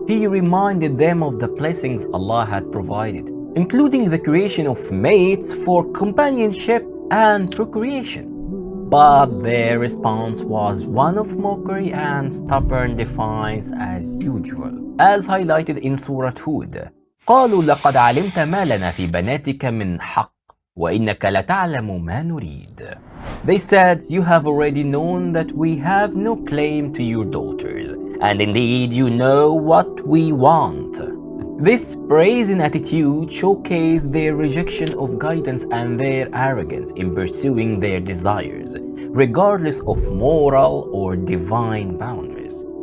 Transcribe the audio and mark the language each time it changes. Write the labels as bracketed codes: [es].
[en] He reminded them of the blessings Allah had provided, including the creation of mates for companionship and procreation. But their response was one of mockery and stubborn defiance as usual, as highlighted in Surah Hud. [ar] قالوا لقد علمت ما لنا في بناتك من حق وإنك لتعلم ما نريد. [en] They said, you have already known that we have no claim to your daughters, and indeed you know what we want. This brazen attitude showcased their rejection of guidance and their arrogance in pursuing their desires, regardless of moral or divine boundaries.